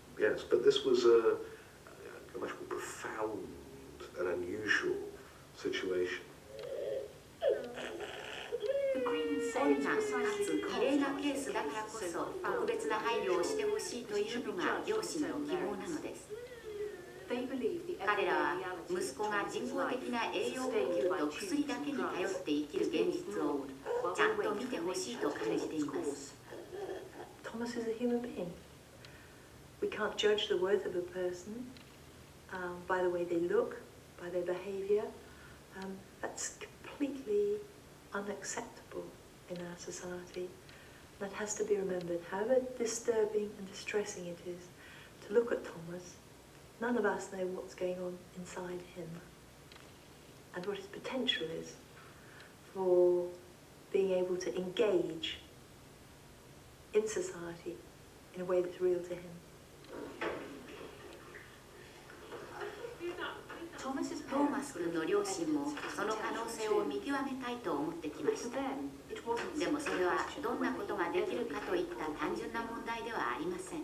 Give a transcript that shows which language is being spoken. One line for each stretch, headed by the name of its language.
English: Yes, but this was a much more profound and unusual situation.
Japanese: 困難かつ異例なケースだからこそ特別な配慮をしてほしいというのが両親の希望なのです。彼らは息子が人工的な栄養補給と薬だけに頼って生きる現実をちゃんと見てほしいと感じています。
English: Thomas is a human being. We can't judge the worth of a person by the way they look, by their behavior. That's completely unacceptable in our society. That has to be remembered. However disturbing and distressing it is to look at Thomas, none of us know what's going on inside him and what his potential is for being able to engage in society in a way that's real to him.
Japanese: トーマス君の両親もその可能性を見極めたいと思ってきました。でもそれはどんなことができるかといった単純な問題ではありません。